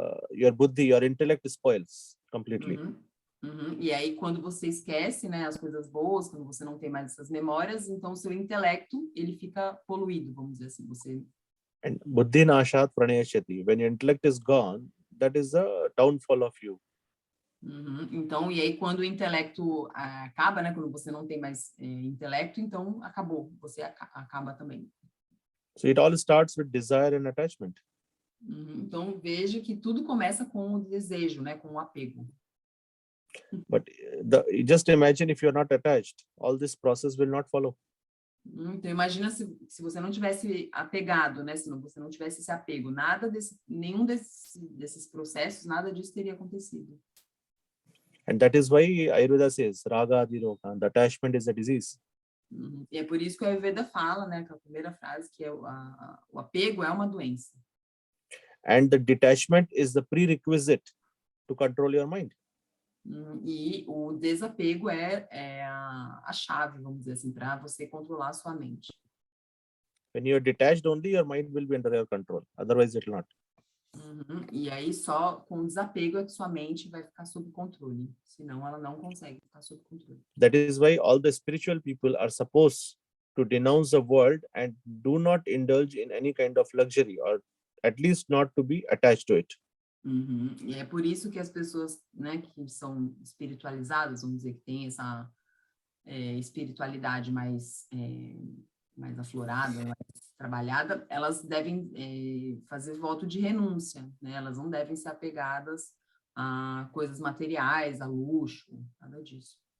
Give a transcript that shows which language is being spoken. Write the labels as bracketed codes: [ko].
[en] Your buddhi, your intellect spoils completely. [pt] E aí, quando você esquece, né, as coisas boas, quando você não tem mais essas memórias, então o seu intelecto, ele fica poluído, vamos dizer assim. Você... [sa] And buddhi nashat pranayashati. [en] When your intellect is gone, that is the downfall of you. [pt] Então, e aí quando o intelecto acaba, né, quando você não tem mais intelecto, então acabou, você acaba também. [en] So it all starts with desire and attachment. [pt] Então, veja que tudo começa com o desejo, né, com o apego. [en] But just imagine if you're not attached, all this process will not follow. [pt] Então, imagina se você não tivesse apegado, né, se você não tivesse esse apego, nenhum desses processos, nada disso teria acontecido. [en] And that is why Ayurveda says, [sa] Raga Adiroga, [en] the attachment is a disease. [pt] E é por isso que a Ayurveda fala, né, que a primeira frase, que é o apego é uma doença. [en] And the detachment is the prerequisite to control your mind. [pt] E o desapego é a chave, vamos dizer assim, para você controlar a sua mente. [en] When you're detached only, your mind will be under your control. Otherwise, it will not. [pt] E aí, só com desapego é que sua mente vai ficar sob controle. Senão, ela não consegue ficar sob controle. [en] That is why all the spiritual people are supposed to denounce the world and do not indulge in any kind of luxury, or at least not to be attached to it. [pt] E é por isso que as pessoas, né, que são espiritualizadas, vamos dizer, que tem essa espiritualidade mais aflorada, mais trabalhada, elas devem fazer voto de renúncia, né? Elas não devem ser apegadas a coisas materiais, a luxo, nada disso.